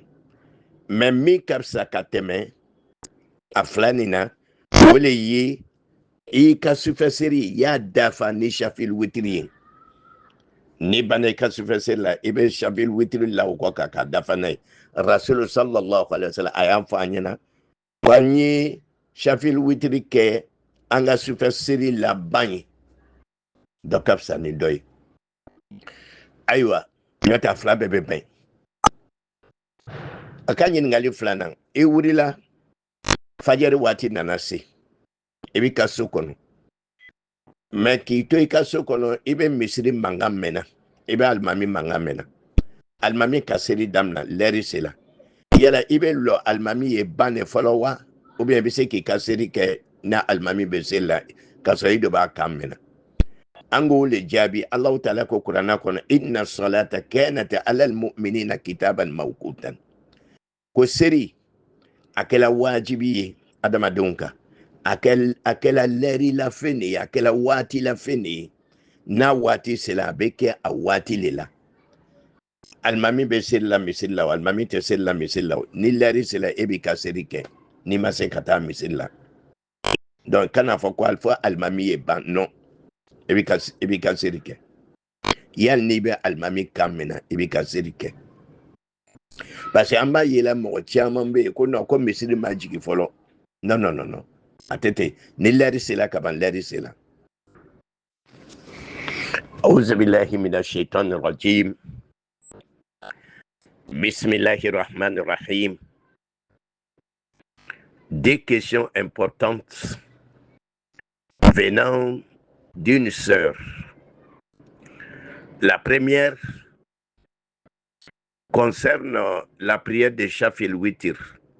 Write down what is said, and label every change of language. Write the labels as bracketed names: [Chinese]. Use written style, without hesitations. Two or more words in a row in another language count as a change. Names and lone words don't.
[Bambara] Mais min ka fisa ka tɛmɛ a fila nin na, o le ye i ka sufɛsɛri i y'a dafa ni shafil witiri ye. N'i banna i ka sufɛsɛri la, i bɛ shafil witiri la o kɔ k'a dafa n'a ye. Rasulu [Arabic] صلى الله عليه وسلم [Bambara] a y'a fɔ an ɲɛna ko an ye shafil witiri kɛ an ka sufɛsɛri laban ye. Dɔ ka fisa ni dɔ ye. Ayiwa, n'o tɛ a fila bɛɛ bɛ bɛn. A ka ɲininkali filanan, i wulila fajari waati nana se, i b'i ka so kɔnɔ. Mais k'i to i ka so kɔnɔ, i bɛ misiri mankan mɛnna, i bɛ alimami mankan mɛnna. Alimami ka seli daminɛ, [French] l'heure sera. [Bambara] Yala i bɛ lɔ alimami ye ban de fɔlɔ wa? Ou bien i bɛ se k'i ka seli kɛ n'a alimami bɛ seli la, k'a sɔrɔ i de b'a kan mɛnna. An k'o le jaabi, Alahu Taala ko Kuranɛ kɔnɔ, [Arabic] إن الصلاة كانت على المؤمنين كتابا موقوتا. [Bambara] Ko seli a kɛla wajibi ye adamadenw kan. A kɛla l'heure la fɛn de ye, a kɛla waati la fɛn de ye. N'a waati sera a bɛ kɛ a waati le la. Alimami bɛ seli la misiri la, alimami tɛ seli la misiri la. Ni [French] l'heure sera [Bambara] e b'i ka seli kɛ, n'i ma se ka taa misiri la. Donc kana fɔ ko fɔ alimami ye ban, non. I b'i ka seli kɛ. Yali n'i bɛ alimami kan mɛnna, i b'i ka seli kɛ. [French] Parce que [Bambara] an b'a ye la mɔgɔ caman bɛ yen ko non ko misiri ma jigin fɔlɔ. [French] Non, non, non, non. [Bambara] A tɛ ten. Ni [French] l'heure sera [Bambara] kaban [French] l'heure sera. [Arabic] أعوذ بالله من الشيطان الرجيم. بسم الله الرحمن الرحيم. [French] Des questions importantes venant d'une sœur. La première concerne la prière de Shafil Witir.